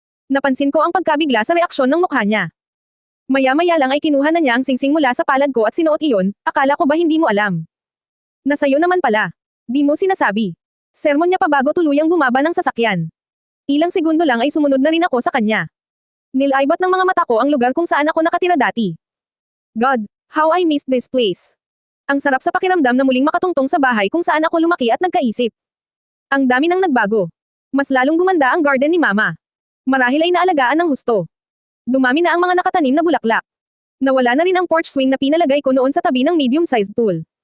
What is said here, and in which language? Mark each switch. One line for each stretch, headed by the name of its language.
Filipino: Napansin ko ang pagkabigla sa reaksyon ng mukha niya. Maya-maya lang ay kinuha na niya ang singsing mula sa palad ko at sinuot iyon. Akala ko ba hindi mo alam? Nasayo naman pala. Di mo sinasabi. Sermon niya pa bago tuluyang bumaba ng sasakyan. Ilang segundo lang ay sumunod na rin ako sa kanya. Nilaybot ng mga mata ko ang lugar kung saan ako nakatira dati.
English: God, how I missed this place.
Filipino: Ang sarap sa pakiramdam na muling makatungtong sa bahay kung saan ako lumaki at nagkaisip. Ang dami nang nagbago. Mas lalong gumanda ang garden ni Mama. Marahil ay naalagaan ng husto. Dumami na ang mga nakatanim na bulaklak. Nawala na rin ang porch swing na pinalagay ko noon sa tabi ng medium-sized pool.